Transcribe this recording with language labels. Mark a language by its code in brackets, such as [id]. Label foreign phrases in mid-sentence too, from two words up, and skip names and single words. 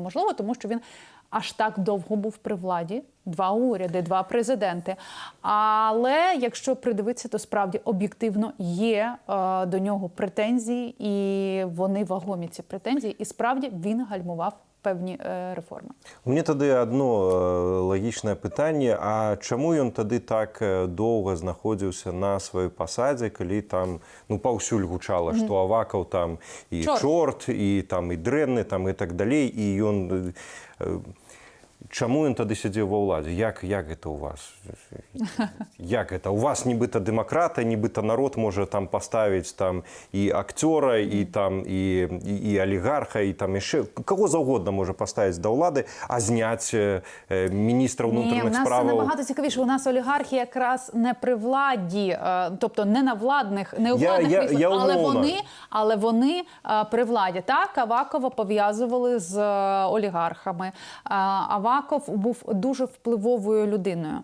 [uk] Можливо, тому що він аж так довго був при владі. 2 уряди, 2 президенти. Але якщо придивитися, то справді об'єктивно є до нього претензії, і вони вагомі, ці претензії. І справді він гальмував певні реформи. [be] У мяне тады одно лагічнае пытанне, а чаму ён тады так доўга знаходзіўся на сваёй пасадзе, калі там паўсюль гучала, што Авакаў там і чорт, і там і дрэнны, там і так далей, і ён чаму ён тады сядзеў ва ўладзе? Як гэта у вас? Як гэта? У вас нібыта дэмакратыя, нібыта народ можа там паставіць там і акцёра, і там і алігарха, і там яшчэ каго заўгодна можа паставіць да ўлады, а зняць міністра ўнутраных справаў? [uk] Ні, у нас набагато цікавіше. У нас олігархи якраз не при владі, тобто не на владних, не у владних місцях, але вони при владі. Так, Авакова пов'язували з олігархами. Аваков був дуже впливовою людиною.